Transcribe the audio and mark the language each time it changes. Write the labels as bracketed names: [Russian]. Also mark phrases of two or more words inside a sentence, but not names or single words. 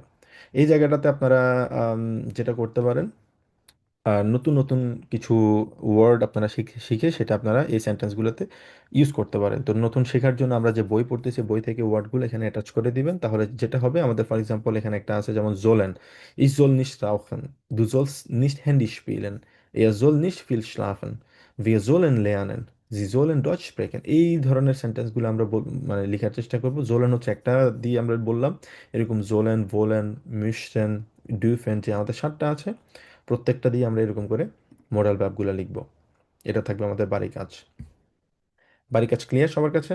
[Bangla] এই জায়গাটাতে আপনারা যেটা করতে পারেন, নতুন নতুন কিছু ওয়ার্ড আপনারা শিখে শিখে সেটা আপনারা এই সেন্টেন্সগুলোতে ইউজ করতে পারেন। তো নতুন শেখার জন্য আমরা যে বই পড়তেছি, বই থেকে ওয়ার্ডগুলো এখানে অ্যাটাচ করে দিবেন, তাহলে যেটা হবে আমাদের, [English] for example [Bangla] এখানে একটা আছে যেমন জোলেন, [German] ich soll nicht rauchen, du sollst nicht Handy spielen, er soll nicht viel schlafen, wir sollen lernen, sie sollen Deutsch sprechen। [Bangla] এই ধরনের সেন্টেন্সগুলো আমরা মানে লেখার চেষ্টা করব। জোলেন হচ্ছে একটা দিয়ে আমরা বললাম, এরকম [German] sollen, wollen, möchten, dürfen, [Bangla] যে আমাদের 7টা আছে, প্রত্যেকটা দিয়ে আমরা এরকম করে মোডাল ভার্বগুলো লিখব। এটা থাকবে আমাদের বাড়ি কাজ। বাড়ি কাজ ক্লিয়ার সবার কাছে?